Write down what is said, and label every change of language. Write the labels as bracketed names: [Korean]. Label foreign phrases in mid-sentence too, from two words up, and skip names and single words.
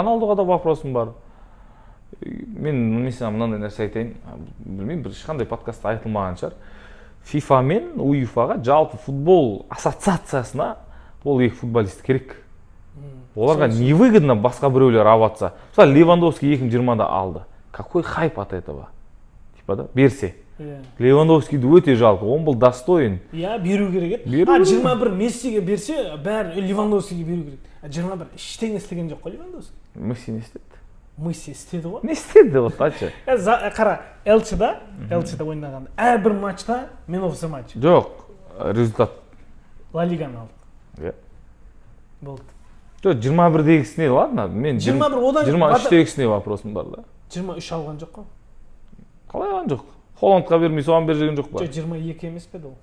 [Kazakh] Роналдуға да вопросым бар. Мен mesela мынандай нәрсе айтайын, білмеймін, бір ешқандай подкастта айтылмаған шығар. FIFA мен УЕФА-ға жалпы футбол ассоциациясына ол екі футболист керек. Оларға невыгодно басқа біреулер аватса. Мысалы Левандовский 2020-да алды. [Russian] Какой хайп от этого? Типа да, берсе. [Kazakh] Левандовскийді өте [Russian] жалко, он был достоин. [Kazakh] Беру керек еді. 21 Мессиге берсе, бәрі Левандовскийге беру керек. 21 іштен істеген жоқ қой Левандовский. Месси не істеді? Месси істеді ғой. Не істеді, вот тачы. Қара, Элчеда ойнағанда, әрбір матчта мен [English] of the match. [Kazakh] Жоқ, результат. Ла Лиганы алдық. Болды. Жоқ, 21-дегісіне, ладно, мен 23-дегісіне вопросым бар да. 23 алған жоқ қой. Қалай алған жоқ? Холландқа бермей соған бер жерген жоқ па? Жоқ, 22 емес пе ол?